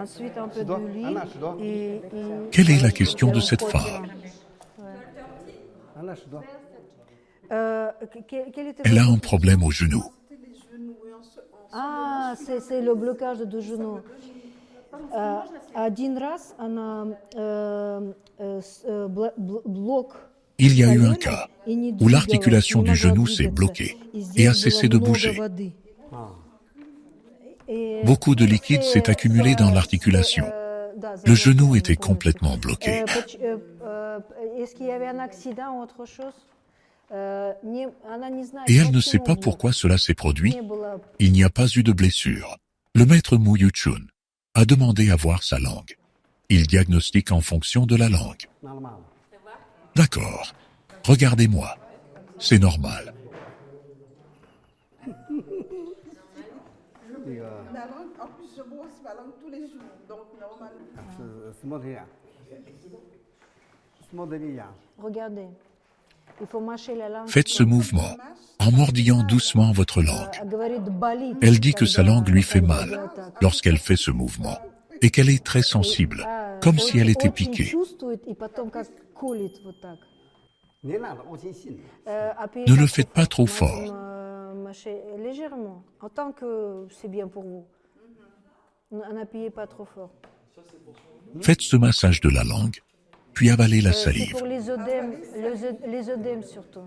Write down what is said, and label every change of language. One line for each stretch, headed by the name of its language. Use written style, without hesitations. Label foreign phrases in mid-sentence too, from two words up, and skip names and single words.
French: Ensuite, un peu d'huile. Quelle est la question de cette femme? Quel était Elle a votre un problème au genou. Ah, c'est le blocage du genou.
Russian: Один раз она блок
French: Il y a eu un
Russian: колена
French: cas
Russian: и не
French: où
Russian: двигалась,
French: l'articulation
Russian: не
French: du
Russian: могла
French: genou s'est
Russian: двигаться.
French: bloquée
Russian: И
French: et
Russian: здесь
French: a
Russian: было
French: cessé de
Russian: много
French: bouger.
Russian: воды. Et
French: Beaucoup de liquide s'est accumulé dans l'articulation.
Russian: да,
French: Le
Russian: заблокировано
French: genou était
Russian: полностью.
French: complètement bloqué. Est-ce qu'il y avait un accident ou autre chose?
Russian: Она не знает,
French: Et elle ne sait
Russian: почему
French: pas
Russian: блок.
French: pourquoi cela s'est produit.
Russian: Не было.
French: Il n'y a pas eu de blessure. Le maître Mu Yu-chun a demandé à voir sa langue. Il diagnostique en fonction de la langue. D'accord. Regardez-moi. C'est normal. La langue, en plus, je brosse ma langue tous les jours, donc normalement. Regardez. Il faut mâcher la langue. Faites ce mouvement en mordillant doucement votre langue.
Russian: Говорит, болит,
French: Elle dit que sa
Russian: когда-
French: langue lui fait
Russian: когда
French: mal
Russian: так.
French: lorsqu'elle fait ce mouvement et qu'elle est très sensible, comme si elle était
Russian: Очень
French: piquée.
Russian: чувствует и потом как колет вот так.
French: Ne le faites pas trop fort. Mâchez légèrement, en tant que c'est bien pour vous. N'appuyez pas trop fort. Faites ce massage de la langue, puis avalez la C'est salive. pour les œdèmes surtout.